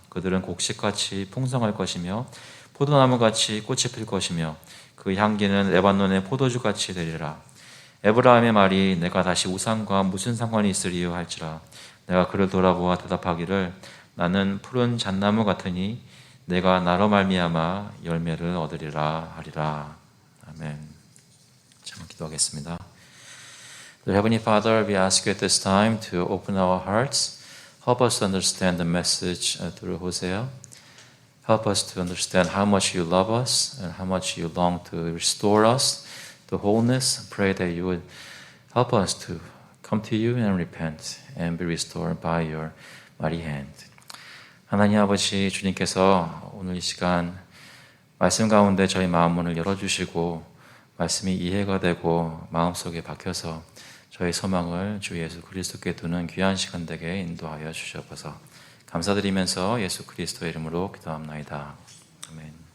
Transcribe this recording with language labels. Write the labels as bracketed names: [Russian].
[Korean] 그들은 곡식같이 풍성할 것이며 포도나무같이 꽃이 필 것이며 그 향기는 레바논의 포도주같이 되리라. 에브라임의 말이 내가 다시 우상과 무슨 상관이 있으리요 할지라. 내가 그를 돌아보아 대답하기를 나는 푸른 잣나무 같으니 내가 나로 말미암아 열매를 얻으리라 하리라. 아멘. 참 기도하겠습니다. [English] Heavenly Father, we ask you at this time to open our hearts. Help us to understand the message through Hosea. Help us to understand how much you love us and how much you long to restore us to wholeness. Pray that you would help us to come to you and repent and be restored by your mighty hand. [Korean] 하나님 아버지, 주님께서 오늘 이 시간 말씀 가운데 저희 마음 문을 열어주시고 말씀이 이해가 되고 마음속에 박혀서 저희 소망을 주 예수 그리스도께 두는 귀한 시간 되게 인도하여 주시옵소서. 감사드리면서 예수 그리스도의 이름으로 기도합나이다. 아멘.